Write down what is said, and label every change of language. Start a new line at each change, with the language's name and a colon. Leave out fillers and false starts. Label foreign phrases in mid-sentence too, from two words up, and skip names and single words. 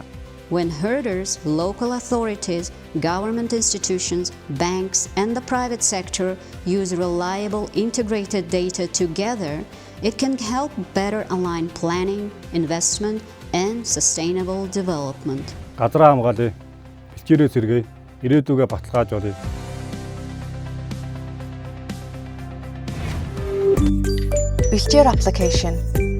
English: When herders, local authorities, government institutions, banks, and the private sector use reliable integrated data together, it can help better align planning, investment, and sustainable development.
Mongolian: Газраа хамгаалъя. Бэлчээрээ сэргээе. Ирээдүгээ баталгааж олъё. Бэлчээр application.